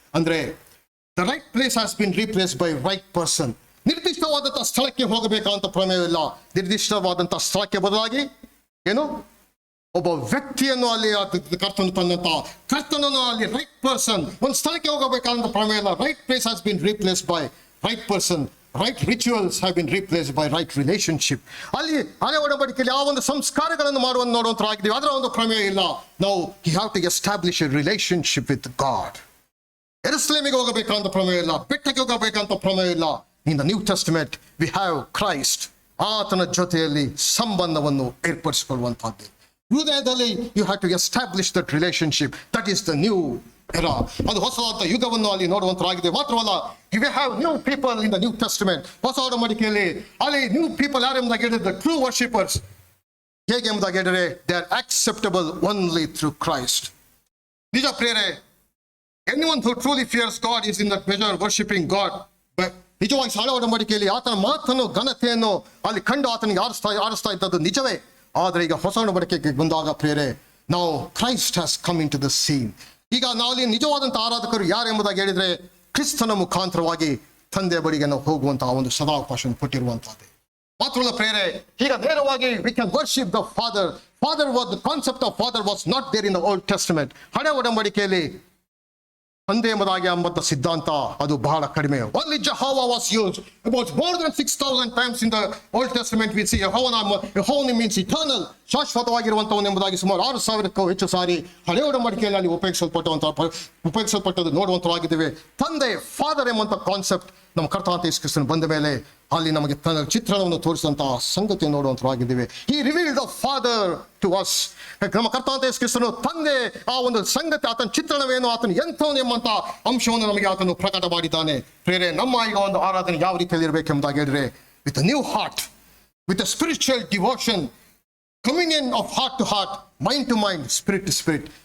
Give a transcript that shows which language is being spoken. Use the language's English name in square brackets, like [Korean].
[Kannada] ಅಂದ್ರೆ [English] the right place has been replaced by right person. [Kannada] ನಿರ್ದಿಷ್ಟವಾದಂತಹ ಸ್ಥಳಕ್ಕೆ ಹೋಗಬೇಕಂತ ಪ್ರಮೇಯವಿಲ್ಲ. ನಿರ್ದಿಷ್ಟವಾದಂತಹ ಸ್ಥಳಕ್ಕೆ ಬದಲಾಗಿ ಏನು, ಒಬ್ಬ ವ್ಯಕ್ತಿಯನ್ನು ಅಲ್ಲಿ ಕರ್ತನು ತನ್ನಂತ ಕರ್ತನನ್ನು ಅಲ್ಲಿ [English] right person, [Kannada] ಒಂದು ಸ್ಥಳಕ್ಕೆ ಹೋಗಬೇಕಂತ ಪ್ರಮೇಯ ಇಲ್ಲ. [English] Right place has been replaced by right person. Right rituals have been replaced by right relationship. [Kannada] ಅಲ್ಲಿ ಹಳೆ ಒಡಂಬಡಿಕೆಯಲ್ಲಿ ಆ ಒಂದು ಸಂಸ್ಕಾರಗಳನ್ನು ಮಾಡುವಂತ ನೋಡುವಂತರಾಗಿದ್ದೀವಿ, ಅದರ ಒಂದು ಪ್ರಮೇಯ ಇಲ್ಲ. ನಾವು [English] You have to establish a relationship with God. [Kannada] ಯೆರೂಸಲೇಮಿಗೆ ಹೋಗಬೇಕಂತ ಪ್ರಮೇಯ ಇಲ್ಲ, ಬೆಟ್ಟಕ್ಕೆ ಹೋಗಬೇಕಂತ ಪ್ರಮೇಯ ಇಲ್ಲ. [English] In the New Testament we have Christ. [Kannada] ಆತನ ಜೊತೆಯಲ್ಲಿ ಸಂಬಂಧವನ್ನು ಏರ್ಪಡಿಸಿಕೊಳ್ಳುವಂತಹದ್ದು. ಹೃದಯದಲ್ಲಿ [English] You have to establish that relationship. That is the new era. [Kannada] ಅದು ಹೊಸದಾದ ಯುಗವನ್ನು ಅಲ್ಲಿ ನೋಡುವಂತರಾಗಿದೆ. ಮಾತ್ರವಲ್ಲ, [English] You have new people in the New Testament. [Kannada] ಹೊಸ ಒಡಂಬಡಿಕೆಯಲ್ಲಿ ಅಲ್ಲಿ [English] new people [Kannada] ಯಾರೆಂಬುದಾಗಿ ಹೇಳಿದ್ರೆ [English] The true worshippers. [Kannada] ಹೇಗೆ ಎಂಬುದಾಗಿ ಹೇಳಿದ್ರೆ [English] They are acceptable only through Christ. [Kannada] ನಿಜ ಪ್ರಿಯರೇ, [English] anyone who truly fears God is in that measure worshiping God. [Kannada] ನಿಜವಾಗಿ ಹಳೆ ಒಡಂಬಡಿಕೆಯಲ್ಲಿ ಆತನ ಮಾತನ್ನು ಘನತೆಯನ್ನು ಅಲ್ಲಿ ಕಂಡು ಆತನಿಗೆ ಆರಿಸ್ತಾ ಇದ್ದದ್ದು ನಿಜವೇ. ಆದರೆ ಈಗ ಹೊಸ ಒಡಂಬಡಿಕೆಗೆ ಬಂದಾಗ ಪ್ರಿಯರೇ, ನಾವು [English] Christ has come into the scene. [Kannada] ಈಗ ನಾವು ಅಲ್ಲಿ ನಿಜವಾದಂಥ ಆರಾಧಕರು ಯಾರು ಎಂಬುದಾಗಿ ಹೇಳಿದ್ರೆ ಕ್ರಿಸ್ತನ ಮುಖಾಂತರವಾಗಿ ತಂದೆ ಬಳಿಗೆ ನಾವು ಹೋಗುವಂತಹ ಒಂದು ಸದಾವಕಾಶ ಕೊಟ್ಟಿರುವಂತಹದ್ದು. ಮಾತ್ರವಲ್ಲ ಪ್ರಿಯರೇ, ಈಗ ನೇರವಾಗಿ [English] we can worship the Father. The concept of Father was not there in the Old Testament. [Kannada] ಹಳೆ ಒಡಂಬಡಿಕೆಯಲ್ಲಿ ತಂದೆ ಎಂಬುದಾಗಿ ಎಂಬಂತ ಸಿದ್ಧಾಂತ ಅದು ಬಹಳ ಕಡಿಮೆ. [English] Only Jehovah was used about more than 6,000 times in the Old Testament. We see Jehovah means eternal, [Kannada] ಶಾಶ್ವತವಾಗಿರುವಂತವನು ಎಂಬುದಾಗಿ ಸುಮಾರು 6,000ಕ್ಕೂ ಹೆಚ್ಚು ಸಾರಿ ಹಳೆ ಒಡಂಬಡಿಕೆಯಲ್ಲಿ ಅಲ್ಲಿ ಉಪಯೋಗಿಸಲ್ಪಟ್ಟದ್ದು ನೋಡುವಂತವಾಗಿದ್ದೇವೆ. ತಂದೆ ಫಾದರ್ ಎಂಬಂತ ಕಾನ್ಸೆಪ್ಟ್ ನಮ್ಮ ಕರ್ತನಾದ ಯೇಸು ಕ್ರಿಸ್ತನು ಬಂದ ಮೇಲೆ ಅಲ್ಲಿ ನಮಗೆ ತನ್ನ ಚಿತ್ರಣವನ್ನು ತೋರಿಸಿದಂತಹ ಸಂಗತಿ ನೋಡುವಂತವಾಗಿದ್ದೇವೆ. [English] He revealed the Father to us. [Kannada] ನಮ್ಮ ಕರ್ತನಾದ ಯೇಸು ಕ್ರಿಸ್ತನು ತಂದೆ ಆ ಒಂದು ಸಂಗತಿ, ಆತನ ಚಿತ್ರಣವೇನು, ಆತನ ಎಂಥವನು ಎಂಬಂತ ಅಂಶವನ್ನು ನಮಗೆ ಆತನು ಪ್ರಕಟ ಮಾಡಿದ್ದಾನೆ. ಪ್ರೇರೆ, ನಮ್ಮ ಈಗ ಒಂದು ಆರಾಧನೆ ಯಾವ ರೀತಿಯಲ್ಲಿ ಇರಬೇಕೆಂಬುದಾಗಿ ಹೇಳಿದ್ರೆ [English] With a new heart, with a spiritual devotion, communion of heart to heart, mind to mind, spirit to spirit.